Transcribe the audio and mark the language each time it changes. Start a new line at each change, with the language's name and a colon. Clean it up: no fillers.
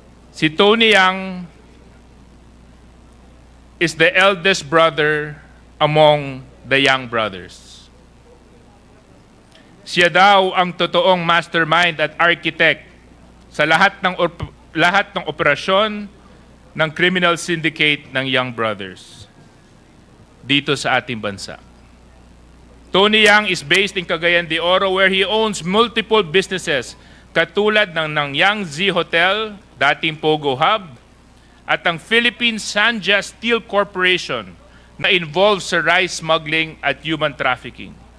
English: Si Tony Yang is the eldest brother among the Yang brothers.
Filipino: Siya daw ang totoong mastermind at architect sa lahat ng operasyon ng criminal syndicate ng Yang brothers dito sa ating bansa.
English: Tony Yang is based in Cagayan de Oro where he owns multiple businesses
Filipino: katulad ng
English: Yangzi Hotel, dating Pogo Hub, at ang Philippine Sanja Steel Corporation na involved sa rice smuggling at human trafficking.